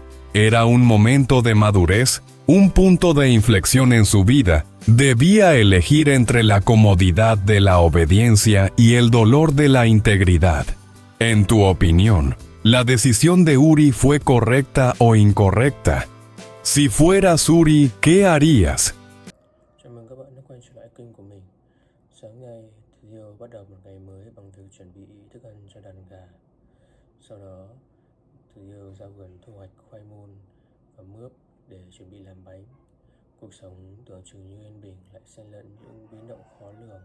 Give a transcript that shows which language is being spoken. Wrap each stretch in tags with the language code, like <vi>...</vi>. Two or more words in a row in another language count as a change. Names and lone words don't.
<es>Era un momento de madurez, un punto de inflexión en su vida. Debía elegir entre la comodidad de la obediencia y el dolor de la integridad. En tu opinión, ¿la decisión de Uri fue correcta o incorrecta? Si fueras Uri, ¿qué harías?</es> <vi>Chào mừng các bạn đã quay trở lại kênh của mình. Sáng nay, Thiều bắt đầu một ngày mới bằng việc chuẩn bị thức ăn cho đàn gà. Sau đó, Thiều ra vườn thu hoạch khoai môn và mướp để chuẩn bị làm bánh. Cuộc sống tưởng chừng như yên bình lại xen lẫn những biến động khó lường.</vi>